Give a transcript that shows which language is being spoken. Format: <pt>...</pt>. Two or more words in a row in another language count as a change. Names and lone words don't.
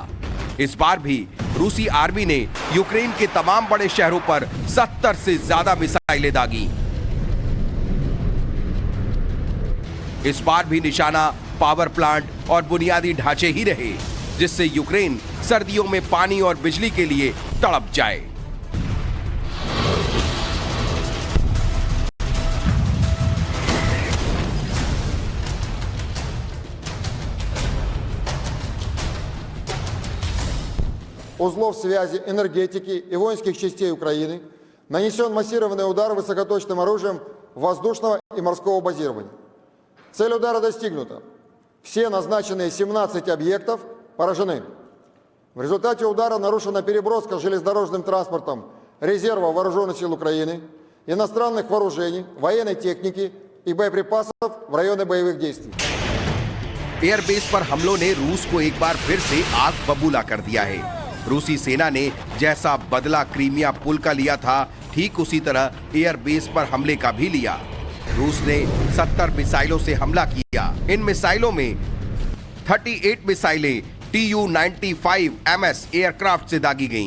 <hi>इस बार भी रूसी आर्मी ने यूक्रेन के तमाम बड़े शहरों पर 70 से ज्यादा मिसाइलें दागी। इस बार भी निशाना पावर प्लांट और बुनियादी ढांचे ही रहे, जिससे यूक्रेन सर्दियों में पानी और बिजली के लिए तड़प जाए।</hi> <ru>узлов связи, энергетики и воинских частей Украины нанесен массированный удар высокоточным оружием воздушного и морского базирования. Цель удара достигнута. Все назначенные 17 объектов поражены. В результате удара нарушена переброска железнодорожным транспортом резерва вооруженных сил Украины, иностранных вооружений, военной техники и боеприпасов в районы боевых действий.</ru> <hi>एयरबेस पर हमलों ने रूस को एक बार फिर से आग बबूला कर दिया है। रूसी सेना ने जैसा बदला क्रीमिया पुल का लिया था, ठीक उसी तरह एयरबेस पर हमले का भी लिया। रूस ने 70 मिसाइलों से हमला किया। इन मिसाइलों में 38 मिसाइलें Tu-95MS एयरक्राफ्ट से दागी गईं।</hi>